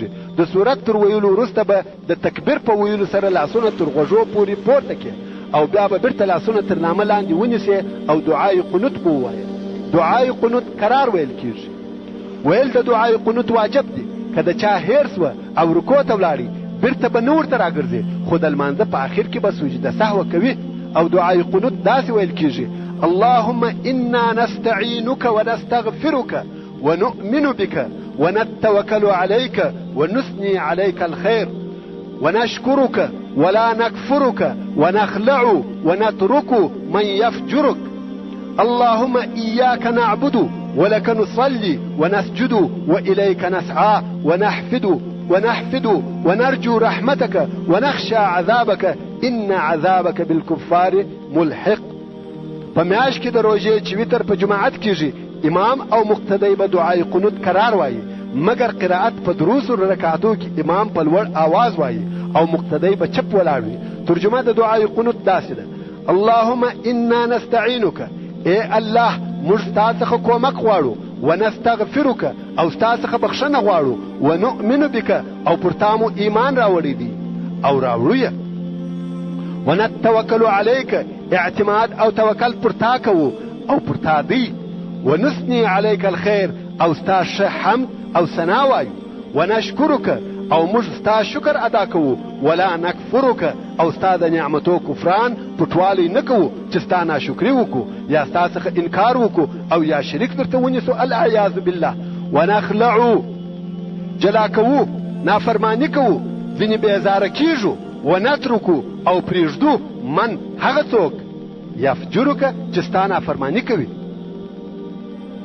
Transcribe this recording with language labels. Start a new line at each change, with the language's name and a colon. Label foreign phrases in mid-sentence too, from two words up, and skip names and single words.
Pashto: د سورت تر ویلو وروسته به د تکبیر په ویلو سره لاسونه تر غوږو پورې پورته کړې، او بیا به بیرته لاسونه تر نامه لاندې ونیسې او دعای قنوت به ووایې. دعای قنوت قرار ویل کیږي. ویل د دعای قنوت واجب دی. که د چا هیر سوه او رکوع ته ولاړي بیرته به نه ورته راګرځي، خو د لمانځه په آخر کې به سجده سهوه کوي. او دعای قنوت داسې ویل کیږي:
Arabic: اللهم انا نستعينك ونستغفرك ونؤمن بك ونتوكل عليك ونثني عليك الخير ونشكرك ولا نكفرك ونخلع ونترك من يفجرك. اللهم إياك نعبد ولك نصلي ونسجد وإليك نسعى ونحفد ونرجو رحمتك ونخشى عذابك إن عذابك بالكفار ملحق.
Pashto: په میاشت کې د روژې چې وتر په جماعت کېږي، امام او مقتدی به دعای قنوت قرار وایي، مګر قرائت په 3 رکعاتو کې امام په لوړ آواز وایي او مقتدی به چپ ولاړ وي. ترجمه د دعای قنوت داسې ده:
Arabic: اللهم انا نستعينك،
Pashto: اے الله موږ ستا څخه کومک غواړو، ونستغفرك او ستا څخه بخښنه غواړو،
Arabic: ونؤمن بك
Pashto: او پر تا مو ایمان راوړی دی او راوړو یې،
Arabic: ونتوکل علیک
Pashto: اعتماد او توکل پر تا کوو او پر تا دی،
Arabic: ونثني علیک الخیر
Pashto: او ستا ښه حمد او ثنا وایو، ونشکرک او موږ ستا شکر ادا کوو،
Arabic: ولا نکفرک
Pashto: او ستا د نعمتو کفران پټوالی نه کوو چې ستا ناشکري وکړو یا ستا څخه انکار وکړو او یا شریک درته ونیسو
Arabic: العیاذ بالله،
Pashto: ونخلعو جلا کوو نافرمانی کوو ځینې بیزاره کیږو، ونترکو او پریږدو من هغه څوک یفجرک چې ستا نافرمانی کوي.